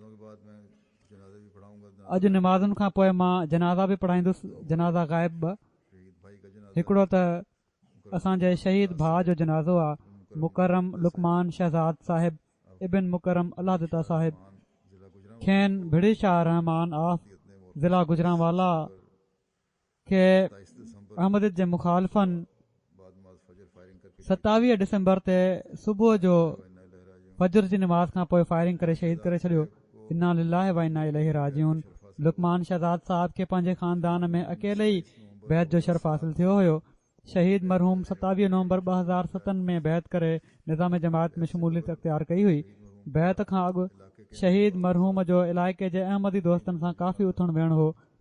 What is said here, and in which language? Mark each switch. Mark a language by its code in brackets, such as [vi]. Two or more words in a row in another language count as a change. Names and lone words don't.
[sd] अॼु नमाज़ुनि खां पोइ मां जनाज़ा बि पढ़ाईंदुसि जनाज़ा ग़ाइब ॿ हिकिड़ो त असांजे शहीद भाउ जो जनाज़ो आहे मुकरम लुकमान शहज़ाद साहिब इबिन मुकरम अलाहदता साहिब खेन भिड़ी शाह रहमान आफ ज़िला गुजरांवाला खे अहमद जे मुखालफ़नि 27 डिसंबर ते सुबुह जो फजर जी नमाज़ खां पोइ फायरिंग करे शहीद करे छॾियो। [ar] إنا لله وإنا إليه راجعون. [sd] लुकमान शहज़ाद साहब खे पंहिंजे ख़ानदान में अकेले ई बैत जो शर्फ़ हासिल थियो हुयो शहीद मरहूम 27 नवंबर 2007 में बैत करे निज़ाम जमात में शमूलियत अख़्तियार कई हुई। बैत खां अॻु शहीद मरहूम जो इलाइक़े जे अहमदी दोस्तनि सां काफ़ी उथण वेहण हो।